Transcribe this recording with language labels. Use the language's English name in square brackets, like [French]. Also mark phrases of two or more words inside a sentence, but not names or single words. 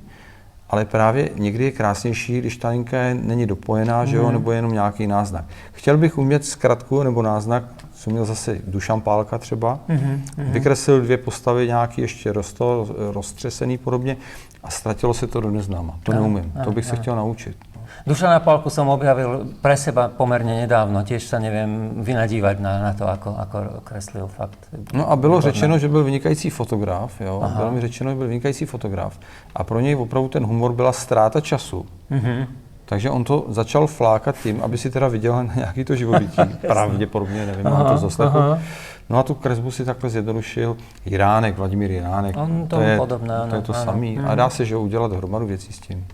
[Czech] Ale právě někdy je krásnější, když ta linka není dopojená, že jo, nebo je jenom nějaký náznak. Chtěl bych umět zkratku nebo náznak, co měl zase Dušan Pálka třeba, vykreslil 2 postavy nějaký ještě roztřesený podobně a ztratilo se to do neznáma. To neumím, to bych se chtěl naučit. [Slovak] Dušana Pálku som objavil pre seba pomerne nedávno, tiež sa neviem vynadívať na to, ako kreslil fakt. [Czech] No a bylo řečeno, že byl vynikající fotograf, jo, bylo mi řečeno, že byl vynikající fotograf a pro něj opravdu ten humor byla ztráta času. Takže on to začal flákat tím, aby si teda viděl na nějaký to živobytí, pravděpodobně, nevím, mám to zaslechu. No a tu kresbu si takhle zjednodušil Jiránek, Vladimír Jiránek, to je to samý a dá se, že udělat hromadu věcí s tím.